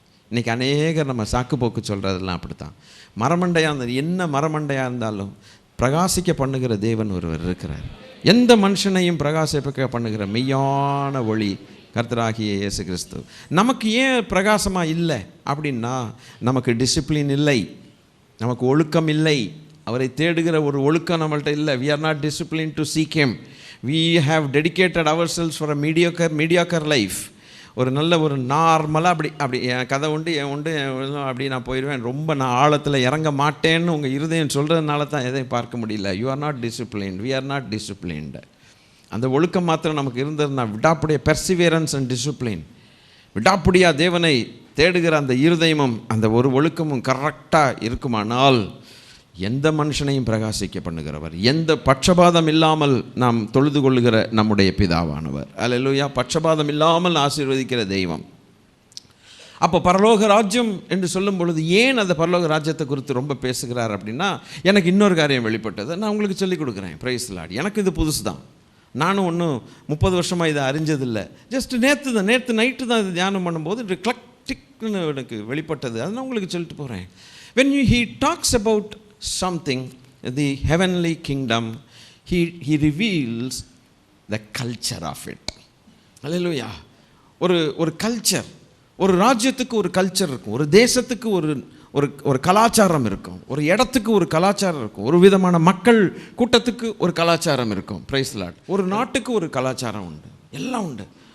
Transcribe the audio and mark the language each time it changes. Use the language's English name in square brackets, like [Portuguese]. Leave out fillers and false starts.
[Tamil] இன்றைக்கி அநேகர் நம்ம சாக்கு போக்கு சொல்கிறதெல்லாம் அப்படி தான். மரமண்டையாக இருந்தால் என்ன மரமண்டையாக இருந்தாலும் பிரகாசிக்க பண்ணுகிற தேவன் ஒருவர் இருக்கிறார். எந்த மனுஷனையும் பிரகாசிக்க பண்ணுகிற மெய்யான ஒளி கர்த்தராகிய இயேசு கிறிஸ்து. நமக்கு ஏன் பிரகாசமாக இல்லை அப்படின்னா, நமக்கு டிசிப்ளின் இல்லை, நமக்கு ஒழுக்கம் இல்லை, அவரை தேடுகிற ஒரு ஒழுக்கம் நம்மள்கிட்ட இல்லை. [English] we are not disciplined to seek him. we have dedicated ourselves for a mediocre life. [Tamil] ஒரு நல்ல ஒரு நார்மலாக அப்படி என் கதை உண்டு என் உண்டு அப்படி நான் போயிடுவேன், ரொம்ப நான் ஆழத்தில் இறங்க மாட்டேன்னு உங்கள் இருதயம் சொல்கிறதுனால தான் எதையும் பார்க்க முடியல. [English] You are not disciplined, we are not disciplined. [Tamil] அந்த ஒழுக்கம் மாத்திரம் நமக்கு இருந்ததுன்னா, விடாப்புடைய [English] perseverance and discipline, [Tamil] விடாப்புடியாக தேவனை தேடுகிற அந்த இருதயமும் அந்த ஒரு ஒழுக்கமும் கரெக்டாக இருக்குமானால் எந்த மனுஷனையும் பிரகாசிக்க பண்ணுகிறவர், எந்த பட்சபாதம் இல்லாமல் நாம் தொழுது கொள்ளுகிற நம்முடைய பிதாவானவர். அல்லேலூயா. பட்சபாதம் இல்லாமல் ஆசீர்வதிக்கிற தெய்வம். அப்போ பரலோக ராஜ்யம் என்று சொல்லும் பொழுது ஏன் அந்த பரலோக ராஜ்யத்தை குறித்து ரொம்ப பேசுகிறார் அப்படின்னா, எனக்கு இன்னொரு காரியம் வெளிப்பட்டது, நான் உங்களுக்கு சொல்லிக் கொடுக்குறேன். [English] Praise Lord. [Tamil] எனக்கு இது புதுசு தான், நானும் ஒன்றும் 30 வருஷமாக இதை அறிஞ்சதில்லை. ஜஸ்ட் நேற்று நைட்டு தான் இது தியானம் பண்ணும்போது கிளக்டிக்னு எனக்கு வெளிப்பட்டது. அதை நான் உங்களுக்கு சொல்லிட்டு போகிறேன். [English] when he talks about something, the heavenly kingdom, he reveals the culture of it. Hallelujah. [Tamil] ஒரு கல்ச்சர், ஒரு ராஜ்யத்துக்கு ஒரு கல்ச்சர் இருக்கும், ஒரு தேசத்துக்கு ஒரு கலாச்சாரம் இருக்கும், ஒரு இடத்துக்கு ஒரு கலாச்சாரம் இருக்கும், ஒரு விதமான மக்கள் கூட்டத்துக்கு ஒரு கலாச்சாரம் இருக்கும். [English] Praise Lord. [Tamil] ஒரு நாட்டுக்கு ஒரு கலாச்சாரம் உண்டு, எல்லாம் உண்டு.